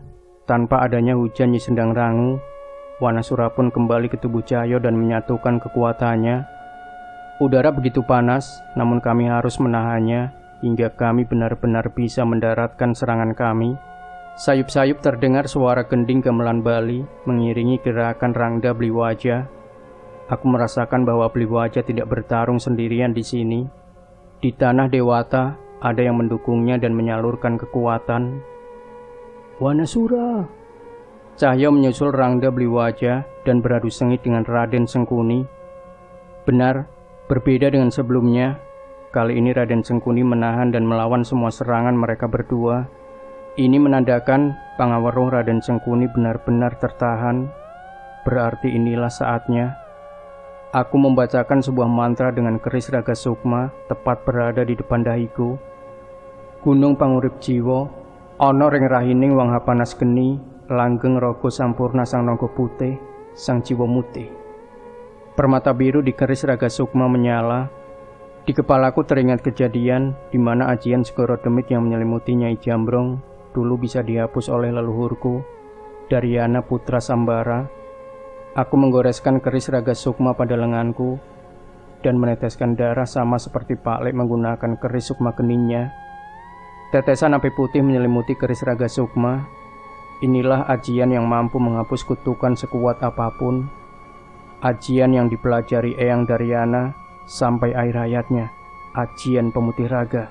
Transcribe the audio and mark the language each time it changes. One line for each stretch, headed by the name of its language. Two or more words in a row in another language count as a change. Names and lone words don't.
Indonesian: Tanpa adanya hujan Nyi Sendang Rangu, Wanasura pun kembali ke tubuh Cahyo dan menyatukan kekuatannya. Udara begitu panas, namun kami harus menahannya hingga kami benar-benar bisa mendaratkan serangan kami. Sayup-sayup terdengar suara gending gamelan Bali mengiringi gerakan Rangda Bliwaja. Aku merasakan bahwa Bliwaja tidak bertarung sendirian di sini. Di tanah Dewata ada yang mendukungnya dan menyalurkan kekuatan. Wanasura. Cahyo menyusul Rangda Bliwaja dan beradu sengit dengan Raden Sengkuni. Benar, berbeda dengan sebelumnya. Kali ini Raden Sengkuni menahan dan melawan semua serangan mereka berdua. Ini menandakan Pangaweruh Raden Sengkuni benar-benar tertahan. Berarti inilah saatnya. Aku membacakan sebuah mantra dengan keris Raga Sukma tepat berada di depan dahiku.
Javanese: Gunung pangurip jiwa, ana ring rahining wang hapanas geni, langgeng raga sampurna sang naga putih, sang jiwa mutih.
Indonesian: Permata biru di keris Raga Sukma menyala. Di kepalaku teringat kejadian di mana ajian segoro demit yang menyelimuti Nyai Jambrong dulu bisa dihapus oleh leluhurku, Daryana putra Sambara. Aku menggoreskan keris Raga Sukma pada lenganku dan meneteskan darah sama seperti Pak Lek menggunakan keris Sukma Geninnya. Tetesan api putih menyelimuti keris Raga Sukma. Inilah ajian yang mampu menghapus kutukan sekuat apapun. Ajian yang dipelajari Eyang Daryana sampai akhir hayatnya, ajian pemutih raga.